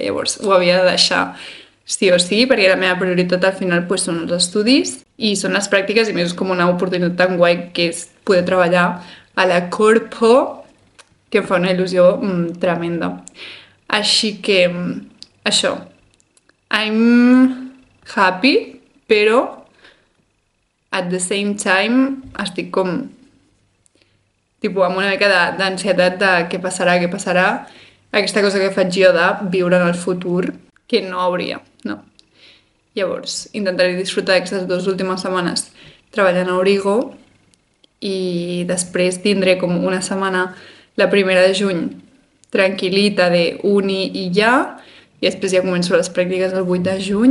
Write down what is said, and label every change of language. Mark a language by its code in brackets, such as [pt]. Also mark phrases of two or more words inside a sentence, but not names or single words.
[ca] Llavors ho havia de deixar sí o sí, perquè la meva prioritat al final són els estudis i són les pràctiques, i més és com una oportunitat tan guai que és poder treballar a la Corpo, que em fa una il·lusió tremenda. Així que això, [en] I'm happy, [ca] però [en] at the same time [ca] estic com amb una mica d'ansietat de què passarà, aquesta cosa que faig jo de viure en el futur, que no hauria, no? Llavors, intentaré disfrutar d'aquestes 2 últimes setmanes treballant a Origo i després tindré com una setmana, la 1 de juny, tranquil·lita de uni i ja, i després ja començo les pràctiques el 8 de juny.